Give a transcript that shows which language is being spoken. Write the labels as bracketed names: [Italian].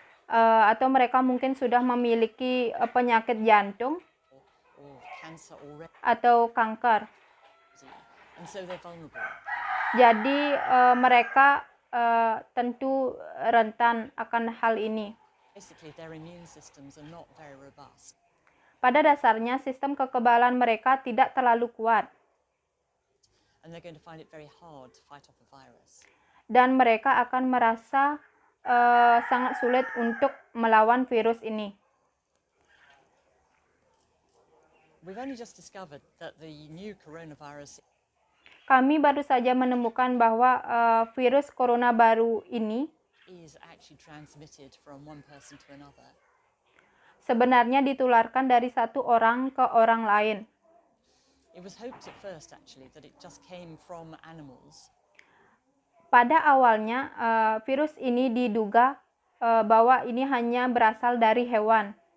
[Indonesian] atau mereka mungkin sudah memiliki penyakit jantung [English] or cancer already, [Indonesian] atau kanker. [English] and so they're vulnerable. [Indonesian] Jadi mereka tentu rentan akan hal ini. [English] Basically, their immune systems are not very robust. [Indonesian] Pada dasarnya sistem kekebalan mereka tidak terlalu kuat. [English] And they're going to find it very hard to fight off a virus. [Indonesian] Dan mereka akan merasa sangat sulit untuk melawan virus ini. [English] We've only just discovered that the new coronavirus [Indonesian] Kami baru saja menemukan bahwa virus corona baru ini [English] is actually transmitted from one person to another. [Indonesian] sebenarnya ditularkan dari satu orang ke orang lain. [English] It was hoped at first, actually, that it just came from animals. [Indonesian] Pada awalnya, virus ini diduga bahwa ini hanya berasal dari hewan,